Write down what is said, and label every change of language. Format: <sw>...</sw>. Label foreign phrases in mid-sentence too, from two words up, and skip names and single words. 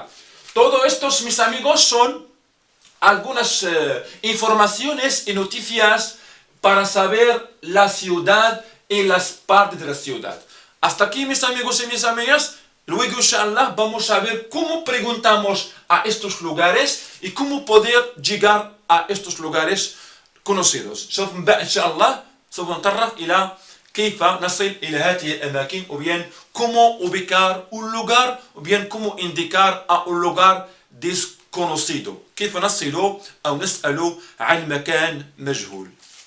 <es>Todo estos, mis amigos, son algunas informaciones y noticias para saber la ciudad y las partes de la ciudad. Hasta aquí, mis amigos y mis amigas. Luego, inshallah, vamos a ver cómo preguntamos a estos lugares y cómo poder llegar a estos lugares conocidos.</es> <ar>inshallah, سوف نتطرق إلى كيف نصل إلى هذه الأماكن,</ar> <es>o bien cómo ubicar un lugar, o bien cómo indicar a un lugar desconocido.</es> <ar>كيف نصل أو نسأل عن مكان مجهول.</ar>